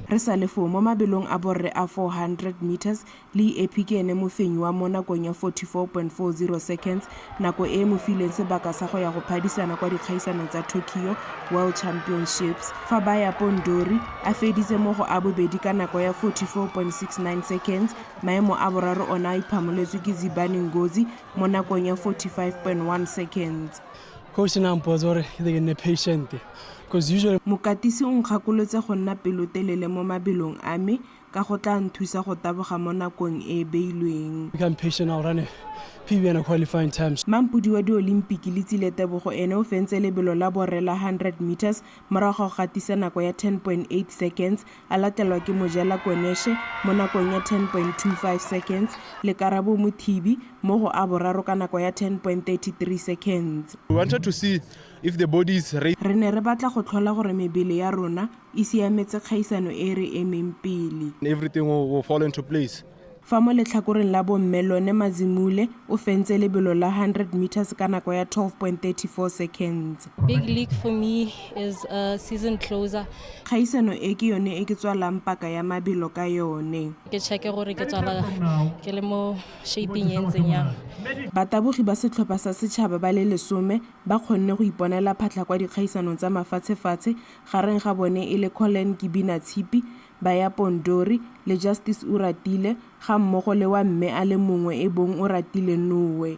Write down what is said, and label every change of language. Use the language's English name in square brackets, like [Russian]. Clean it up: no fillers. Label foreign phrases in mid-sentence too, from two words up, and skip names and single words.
[Tswana] Re sa lefo mo mabelong a borre a 400 meters le epikene mofenyi wa mo nakong ya 44.40 seconds nako e mo fileng sebaka sa go ya go phadisana kwa dikgaisano tsa Tokyo World Championships. Fa ba ya Pondori a feditse mo go a bobedi ka nako ya 44.69 seconds maemo a boraro ona a iphamoletswe ke Zibani Ngozi mo nakong ya 45.1 seconds. [English] Coach Nampozore, they're patient. [Tswana] because usually mokatisi o nkgakolotse go nna pelotelele mo mabelong a me ka go tla nthusa go taboga mo nakong e beilweng. [English] Become patient, I'll run a PB and a qualifying times. [Tswana] Mampudi wa di-Olympic le Tsile Tebogo ene o fentse lebelo la borela 100 meters morago ga gatisa nako ya 10.8 seconds a latelwa ke Mojela Koneshe mo nakong ya 10.25 seconds le Karabo Muthibi mo go a boraro ka nako ya 10.33 seconds. [English] We wanted to see if the body is ready. [Tswana] Re ne re batla go tlhola gore mebele ya rona e siametse kgaisano e re emeng pele. [English] Everything will fall into place. [Tswana] Fa mo letlhakoreng la bomme lone Mazimule o fentse lebelo la 100 meters ka nako ya 12.34 seconds. [English] Big league for me is a season closer. [Tswana] Kgaisano e ke yone e ke tswalang paka ya mabelo ka yone. Ke cheke gore ke tswala ke le mo shaping e ntseng yang. Batabogi ba setlhopha sa setšhaba ba le 10 ba kgonne go iponela phatlha kwa dikgaisanong tsa mafatshefatshe gareng ga bone e le Colin Kibina Tshipi Baya Pondori le Justice Uratile ga mmogo le wa mme a le mongwe e bong Uratile Nowe.